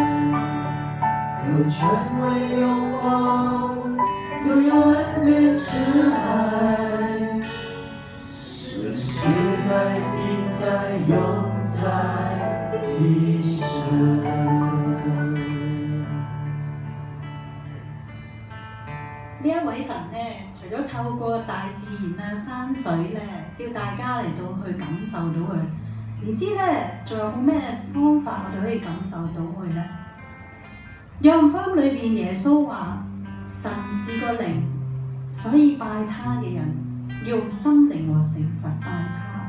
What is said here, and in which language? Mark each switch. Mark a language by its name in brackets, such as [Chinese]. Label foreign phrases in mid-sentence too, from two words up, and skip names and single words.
[Cantonese] 有权威荣光，又有恩典慈爱，是实在今在永在的神。呢一位神咧，除咗透過大自然啊、山水咧，叫大家嚟到去感受到佢，唔知咧仲有冇咩方法我哋可以感受到佢咧？約翰福音裏邊耶穌話：神是個靈，所以拜他嘅人要用心靈和誠實拜他。